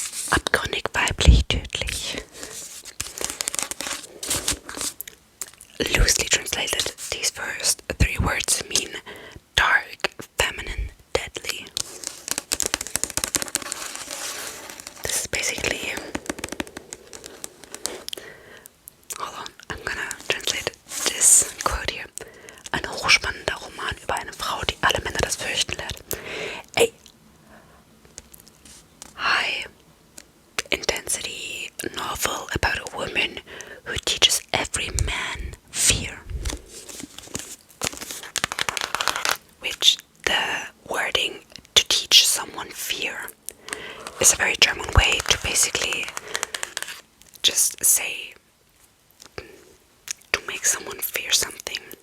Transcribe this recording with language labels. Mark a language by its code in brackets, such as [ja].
[de] Abgründig, weiblich, tödlich. [en] Loosely translated, these first 3 words mean dark, feminine, deadly. This is basically... Hold on, I'm gonna translate this quote here. [de] Ein hochspannender Roman über eine Frau, die alle Männer das fürchten lehrt. [en] A high intensity novel about a woman who teaches every man fear. Which the wording to teach someone fear is a very German way to basically just say to make someone fear something.